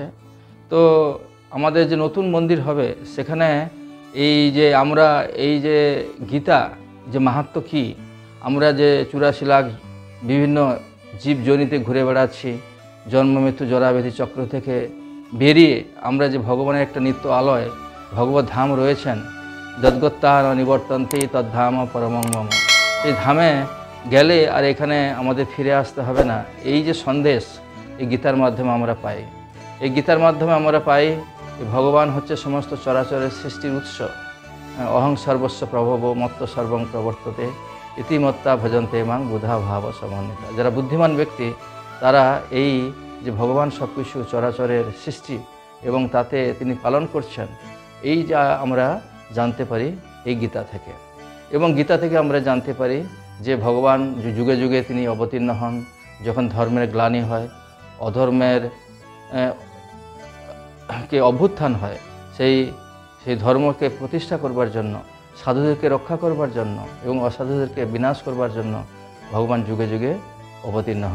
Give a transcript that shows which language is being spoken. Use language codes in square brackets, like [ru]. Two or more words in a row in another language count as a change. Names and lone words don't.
[bn] তো আমাদের যে নতুন মন্দির হবে সেখানে এই যে আমরা এই যে গীতা যে মাহাত্ম্য কী, আমরা যে 84 লাখ বিভিন্ন জীবজনিতে ঘুরে বেড়াচ্ছি, জন্ম মৃত্যু জরাব্যাধি চক্র থেকে বেরিয়ে আমরা যে ভগবানের একটা নিত্য আলয় ভগবত ধাম রয়েছেন, [sa] যদ্গত্তার নিবর্তন্তে তদ্ধাম পরমং মম, [bn] এই ধামে গেলে আর এখানে আমাদের ফিরে আসতে হবে না। এই যে সন্দেশ এই গীতার মাধ্যমে আমরা পাই, এই গীতার মাধ্যমে আমরা পাই ভগবান হচ্ছে সমস্ত চরাচরের সৃষ্টির উৎস। [sa] অহং সর্বস্ব প্রভব মত্ত সর্বং প্রবর্ততে ইতিমত্তা ভজন্তে মাং বুধা ভাব সমন্বিতা। [bn] যারা বুদ্ধিমান ব্যক্তি তারা এই যে ভগবান সব কিছু চরাচরের সৃষ্টি এবং তাতে তিনি পালন করছেন এই যা আমরা জানতে পারি এই গীতা থেকে। এবং গীতা থেকে আমরা জানতে পারি যে ভগবান যুগে যুগে তিনি অবতীর্ণ হন, যখন ধর্মের গ্লানি হয়, অধর্মের কে অভ্যুত্থান হয়, সেই ধর্মকে প্রতিষ্ঠা করবার জন্য, সাধুদেরকে রক্ষা করবার জন্য এবং অসাধুদেরকে বিনাশ করবার জন্য ভগবান যুগে যুগে অবতীর্ণ হন।